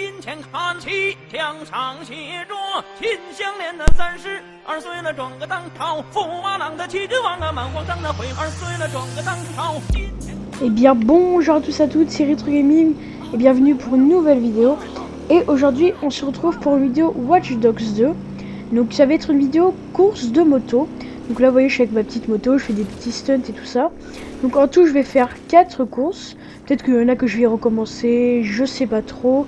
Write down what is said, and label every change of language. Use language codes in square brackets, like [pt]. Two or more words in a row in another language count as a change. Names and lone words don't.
[zh] 前看齐，墙上写着秦香莲的32岁了，转个当朝，驸马郎的齐君王啊，满皇上的悔2岁了，转个当朝。 [fr] Eh bien bonjour à tous et à toutes, c'est Retro Gaming et bienvenue pour une nouvelle vidéo. Et aujourd'hui on se retrouve pour une vidéo Watch Dogs 2. Donc ça va être une vidéo course de moto. Donc là vous voyez je suis avec ma petite moto, je fais des petits stunts et tout ça. Donc en tout je vais faire 4 courses. Peut-être qu'il y en a que je vais recommencer, je sais pas trop.